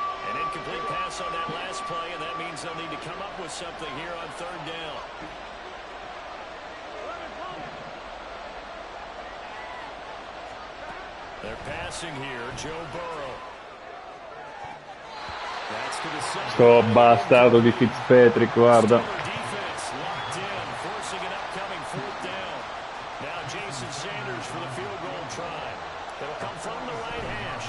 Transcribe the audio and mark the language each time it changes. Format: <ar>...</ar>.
<en>An incomplete pass on that last play, and that means they'll need to come up with something here on third down. They're passing here, Joe Burrow. That's to the center.</en> <it>Sto bastardo di Fitzpatrick, guarda.</it> <en>Defense locked in, forcing an upcoming fourth down. Now Jason Sanders for the field goal try. It'll come from the right hash.</en>